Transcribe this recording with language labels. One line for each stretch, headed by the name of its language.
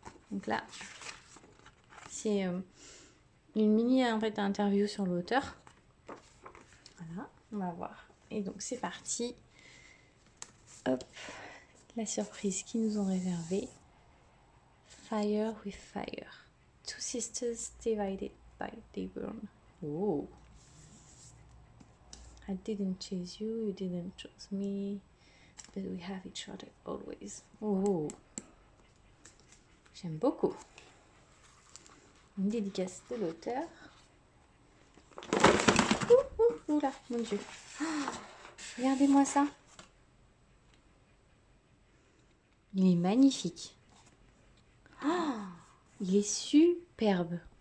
French: Donc là, c'est une mini en fait, interview sur l'auteur. Voilà, on va voir. Et donc c'est parti. Hop, la surprise qu'ils nous ont réservée.
English: Fire with fire. Two sisters divided by they burn. Oh. I didn't chase you, you didn't choose me, but we have each other always.
French: Oh. J'aime beaucoup. Une dédicace de l'auteur. Oula, mon Dieu. Oh, regardez-moi ça. Il est magnifique. Oh, il est superbe.